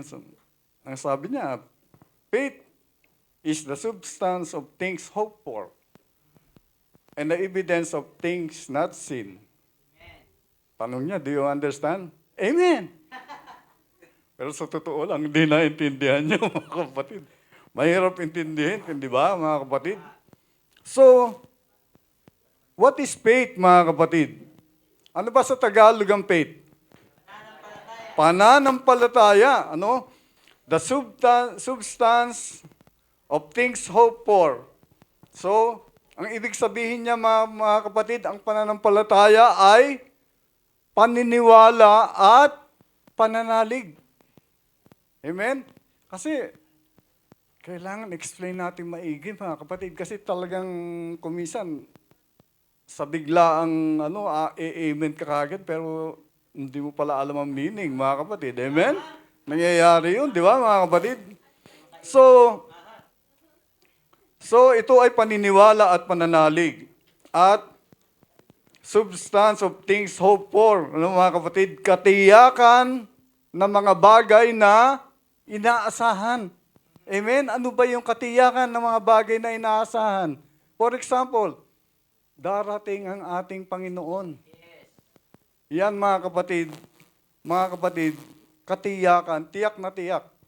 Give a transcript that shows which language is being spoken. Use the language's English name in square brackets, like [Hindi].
[English] So, [Filipino] ang sabi niya, [English] faith is the substance of things hoped for and the evidence of things not seen. [Filipino] Tanong niya, [English] do you understand? Amen! [Filipino] Pero sa totoo lang, hindi naintindihan niyo, mga kapatid. Mahirap intindihin, hindi ba, mga kapatid? So, [English] what is faith, [Filipino] mga kapatid? Ano ba sa Tagalog ang faith? Pananampalataya. Ano? [English] The substance of things hoped for. [Filipino] So, ang ibig sabihin niya, mga kapatid, ang pananampalataya ay paniniwala at pananalig. Amen? Kasi, kailangan explain natin maigi, mga kapatid, kasi talagang kumisan, sa bigla ang amen ka kagad, pero hindi mo pala alam ang meaning, mga kapatid. Amen? Nangyayari yun, di ba, mga kapatid? So, ito ay paniniwala at pananalig. [English] At substance of things hoped for. [Filipino] Ano mga kapatid? Katiyakan ng mga bagay na inaasahan. Amen? Ano ba yung katiyakan ng mga bagay na inaasahan? For example, darating ang ating Panginoon. Yan mga kapatid, katiyakan, tiyak na tiyak.